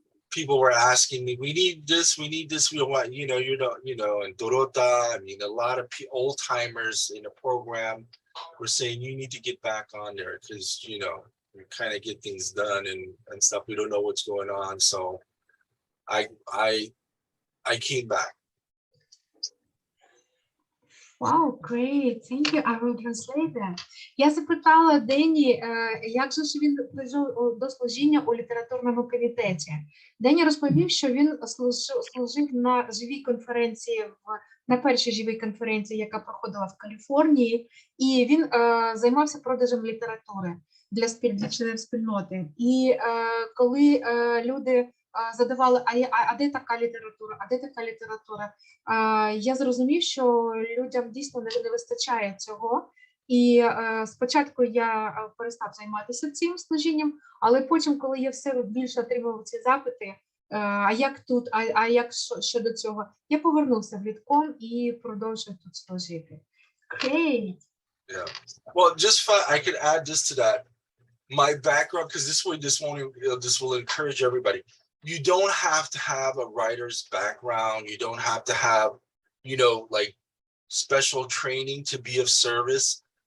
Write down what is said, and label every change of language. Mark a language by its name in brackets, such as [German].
[English] people were asking me, we need this, we want, and Dorota, I mean, a lot of old timers in the program were saying, you need to get back on there because, we kind of get things done and stuff. We don't know what's going on. So I came back. Wow, great. Thank you. I will translate that. [Ukrainian] Я запитала Дені, як же ж він прийшов до служіння у літературному комітеті. Дені розповів, що він служив на живій конференції, на першій живій конференції, яка проходила в Каліфорнії, і він займався продажем літератури для членів спільноти. І коли люди задавали, а де така література, а де така література, я зрозумів, що людям дійсно не вистачає цього. І спочатку я перестав займатися цим служінням, але потім, коли я все більше отримував ці запити, а як тут, а як щодо цього, я повернувся в літком і продовжив тут служити. [English] Great. Yeah. Well, I could add just to that. My background, because this will encourage everybody. You don't have to have a writer's background. You don't have to have, like special training to be of service.